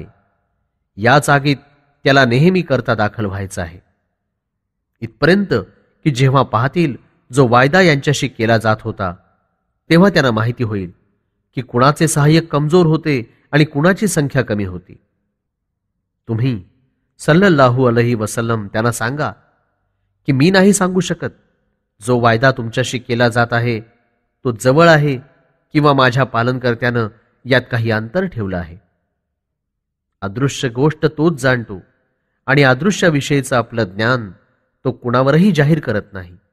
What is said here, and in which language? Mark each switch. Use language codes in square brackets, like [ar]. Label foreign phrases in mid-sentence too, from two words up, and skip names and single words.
[mr] याच आगीत त्याला नेहमी करता दाखल व्हायचं आहे. इथपर्यंत की जेव्हा पाहतील जो वायदा यांच्याशी केला जात होता तेव्हा त्यांना माहिती होईल की कुणाचे सहाय्यक कमजोर होते आणि कुणाची संख्या कमी होती. तुम्ही [ar] صلى الله عليه وسلم [mr] त्यांना सांगा की मी नाही सांगू शकत जो वायदा तुमच्याशी केला जात आहे तो जवळ आहे किंवा माझ्या पालनकर्त्यानं यात काही अंतर ठेवलं आहे. अदृश्य गोष्ट तोच जाणतो आणि अदृश्याविषयीचं आपलं ज्ञान तो कुणावरही जाहीर करत नाही.